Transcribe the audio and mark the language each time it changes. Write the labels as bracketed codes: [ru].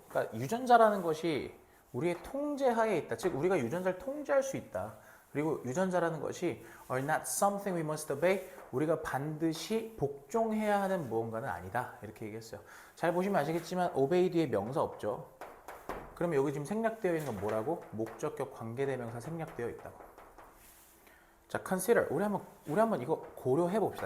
[ko] 그러니까 유전자라는 것이 우리의 통제하에 있다. 즉 우리가 유전자를 통제할 수 있다. 그리고 유전자라는 것이 [en] are not something we must obey. [ko] 우리가 반드시 복종해야 하는 무언가는 아니다. 이렇게 얘기했어요. 잘 보시면 아시겠지만 obey 뒤에 명사 없죠. 그럼 여기 지금 생략되어 있는 건 뭐라고? 목적격 관계대명사 생략되어 있다고. 자, consider. 우리 한번 이거 고려해 봅시다.